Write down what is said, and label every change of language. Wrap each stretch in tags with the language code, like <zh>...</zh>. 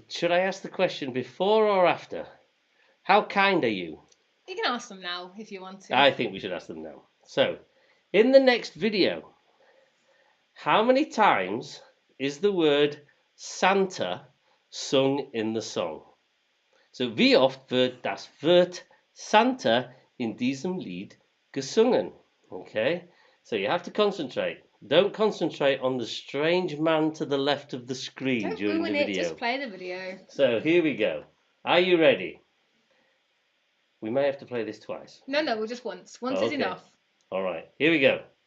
<en>Should I ask the question before or after? How kind are you? You can ask them now if you want to. I think we should ask them now. So, in the next video, how many times is the word Santa sung in the song?</en> <de>So, wie oft wird das Wort Santa in diesem Lied gesungen?</de> <en>Okay, so you have to concentrate. Don't concentrate on the strange man to the left of the screen Don't during the ruin video. it, just play the video. So here we go. Are you ready? We may have to play this twice. No, we'll just once. Once is enough. All right, here we go.</en>